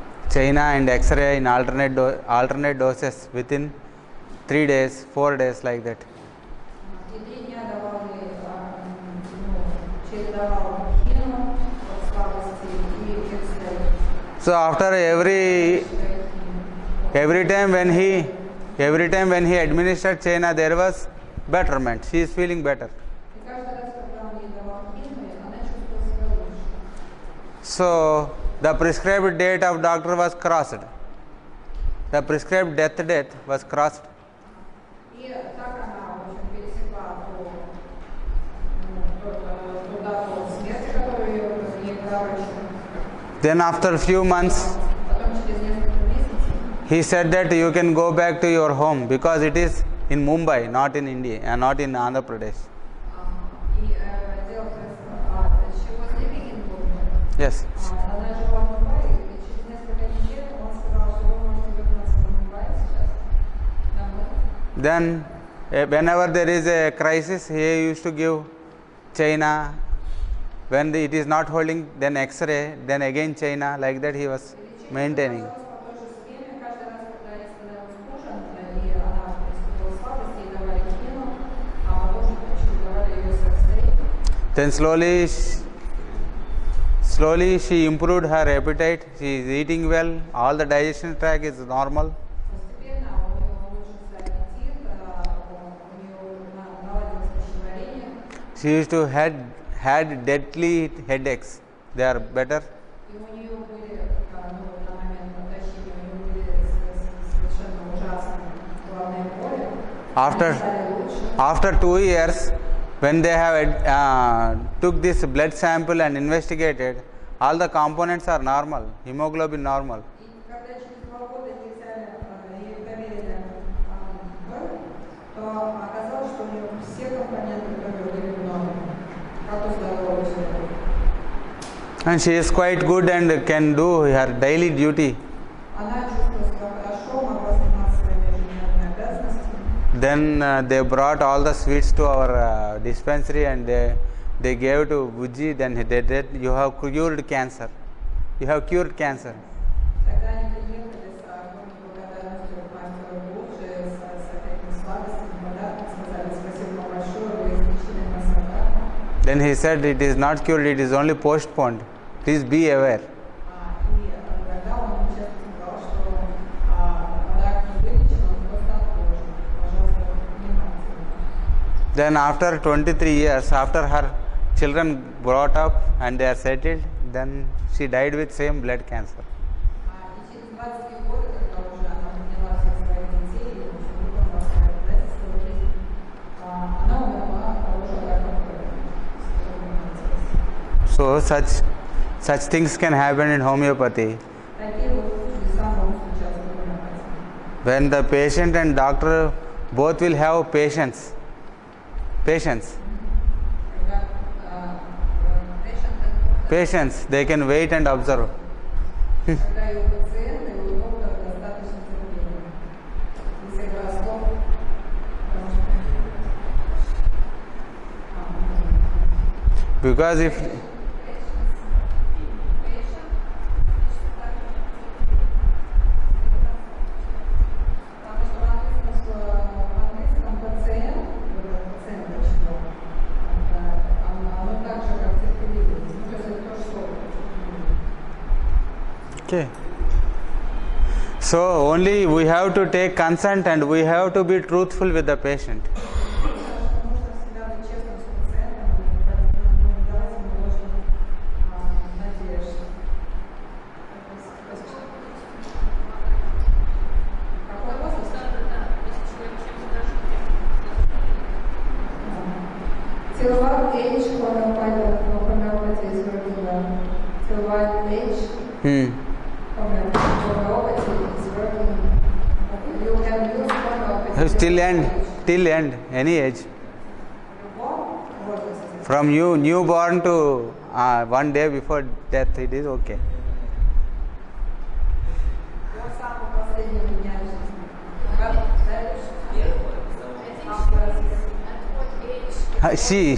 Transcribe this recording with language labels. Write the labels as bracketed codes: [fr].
[en] China and X-ray in alternate doses within 3 days, 4 days, like that. [ru] И 3 дня давали, чередовал хину от слабости и экстрей. [en] So after every time when he administered China, there was betterment. She is feeling better. [ru] И каждый раз, когда он ей давал хину, она чувствовала себя лучше. [en] So the prescribed date of doctor was crossed. The prescribed death date was crossed. [ru] И так она, в общем, пересекла ту дату смерти, которую ей дали. [en] Then after a few months, [ru] Потом через несколько месяцев [en] he said that you can go back to your home because it is in Mumbai, not in India, and not in Andhra Pradesh. [ru] и дело [en] she was living in Mumbai. Yes. [ru] Она жила в Мумбаи, и через несколько недель он сказал, что вы можете вернуться в Мумбай сейчас домой. [en] Then whenever there is a crisis, he used to give China. When it is not holding, then X-ray, then again China. Like that he was maintaining. [ru] По той же схеме, каждый раз, когда ей становилось хуже, и она испытывала слабость, ей давали хину, а потом чередовали ее с экстрей. [en] Then slowly she improved her appetite. She is eating well. All the digestion tract is normal. [ru] Постепенно у нее улучшился аппетит, у нее наладилось пищеварение, [en] She used to had deadly headaches. They are better. [ru] и у нее были, на момент обращения, у нее были совершенно ужасные головные боли. [en] After [ru] Они стали лучше. [en] after 2 years, when they have took this blood sample and investigated, all the components are normal. Hemoglobin normal. [ru] И когда через 2 года ей взяли и проверили кровь, то оказалось, что у нее все компоненты крови были в норме, как у здорового человека. [en] And she is quite good and can do her daily duty. [ru] Она чувствовала себя хорошо, могла заниматься своими ежедневными обязанностями. [en] Then they brought all the sweets to our dispensary and they gave to Buji. Then they did, you have cured cancer. You have cured cancer. [ru] Тогда они приехали с огромной благодарностью к мастеру Буджи, с этими сладостями, подарками, сказали спасибо вам большое, вы излечили нас от рака. [en] Then he said it is not cured, it is only postponed. Please be aware. [ru] И тогда он честно сказал, что рак не вылечен, он просто отложен. Пожалуйста, внимательно. [en] Then after 23 years, after her children brought up and they are settled, then she died with same blood cancer. [ru] И через 23 года, когда уже она подняла всех своих детей, и выполнила свои обязательства в жизни, она умерла уже от рака крови. [en] So such things can happen in homeopathy. [ru] Такие вот чудеса могут случаться в гомеопатии. [en] When the patient and doctor both will have patience Patience. [ru] Когда patient, [en] Patience. They can wait and observe. [ru] когда и у пациента, и у доктора достаточно терпения. Если гороскоп, потому что [en] Because if [ru] потому что в английском пациент, оно так же, как терпеливость. Ну, то есть это то же слово. [en] okay. So only we have to take consent and we have to be truthful with the patient. [ru] Нужно всегда быть честным с пациентом, не давать ему ложных надежд. Какой возраст? [en] Till what age homeopathy is working well? Till what age homeopathy is working? You can use homeopathy Till end, any age. From you newborn to one day before death, it is okay. [ru] До самого последнего дня жизни.